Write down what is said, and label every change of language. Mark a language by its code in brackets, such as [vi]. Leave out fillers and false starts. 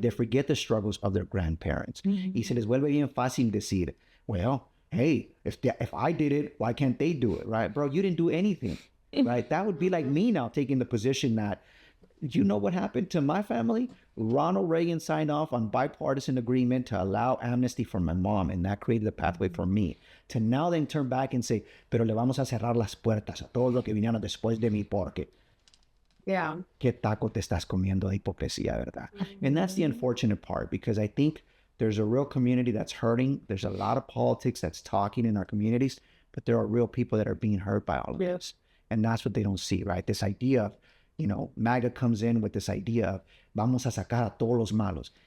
[en] They forget the struggles of their grandparents. [es] Y se les vuelve bien fácil decir, [en] well, hey, if I did it, why can't they do it, right? Bro, you didn't do anything, right? That would be like me now taking the position that, you know what happened to my family? Ronald Reagan signed off on bipartisan agreement to allow amnesty for my mom, and that created a pathway for me. To now then turn back and say, [es] pero le vamos a cerrar las puertas a todos los que vinieron después de mí porque qué taco te estás comiendo de hipocresía, ¿verdad? [en] And that's the unfortunate part, because I think there's a real community that's hurting. There's a lot of politics that's talking in our communities, but there are real people that are being hurt by all of this. And that's what they don't see, right? This idea of, you know, MAGA comes in with this idea of [es] vamos a sacar a todos los malos.